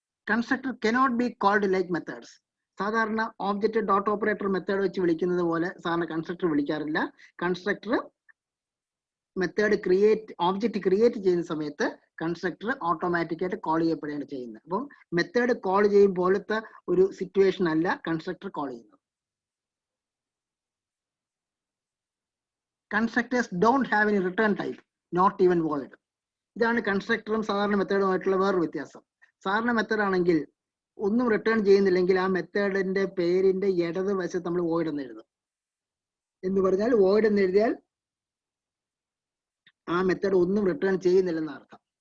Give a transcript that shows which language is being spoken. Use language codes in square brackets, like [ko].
[ml] Constructor [en] Cannot be called like methods. [ml] സാധാരണ object dot operator method വെച്ച് വിളിക്കുന്നത് പോലെ സാധാരണ constructor വിളിക്കാറില്ല. Constructor method object create ചെയ്യുന്ന സമയത്ത് കൺസ്ട്രക്ടർ ഓട്ടോമാറ്റിക് ആയിട്ട് കോൾ ചെയ്യപ്പെടുകയാണ് ചെയ്യുന്നത്. അപ്പം മെത്തേഡ് കോൾ ചെയ്യും പോലത്തെ ഒരു സിറ്റുവേഷൻ അല്ല കൺസ്ട്രക്ടർ കോൾ ചെയ്യുന്നത്. [en] Constructors don't have any return type, not even void. [ml] ഇതാണ് കൺസ്ട്രക്ടറും സാധാരണ മെത്തേഡുമായിട്ടുള്ള വേറൊരു വ്യത്യാസം. സാധാരണ മെത്തേഡ് ആണെങ്കിൽ ഒന്നും റിട്ടേൺ ചെയ്യുന്നില്ലെങ്കിൽ ആ മെത്തേഡിന്റെ പേരിന്റെ ഇടത് വശത്ത് നമ്മൾ void എന്ന് എഴുതും. എന്ന് പറഞ്ഞാൽ void എന്ന് എഴുതിയാൽ ആ മെത്തേഡ് ഒന്നും റിട്ടേൺ ചെയ്യുന്നില്ലെന്ന അർത്ഥം.